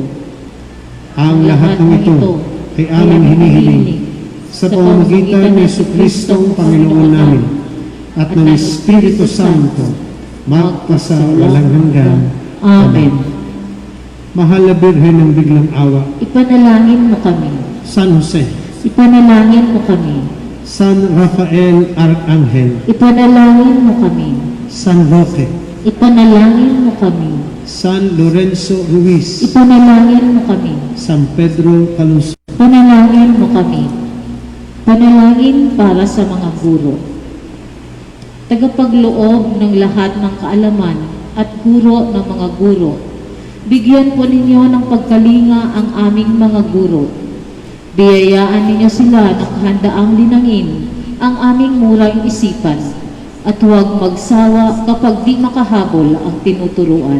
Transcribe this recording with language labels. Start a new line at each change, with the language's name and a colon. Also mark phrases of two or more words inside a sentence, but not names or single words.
Filipino: Ang lahat ng ito ay aming hinihiling sa pamamagitan ni Jesucristong Panginoon namin at ng Espiritu Santo magpasawalang hanggan. Amen. Mahal na Birhen ng biglang awa, Ipanalangin mo kami. San Jose, Ipanalangin mo kami. San Rafael Arcangel, Ipanalangin mo kami. San Roque, Ipanalangin mo kami. San Lorenzo Ruiz, Ipanalangin mo kami. San Pedro Calungsod, Panalangin mo kami. Panalangin para sa mga guro. Tagapagloob ng lahat ng kaalaman at guro ng mga guro. Bigyan po ninyo ng pagkalinga ang aming mga guro. Biyayaan ninyo sila ng kahandaang linangin ang aming murang isipan at huwag magsawa kapag di makahabol ang tinuturuan.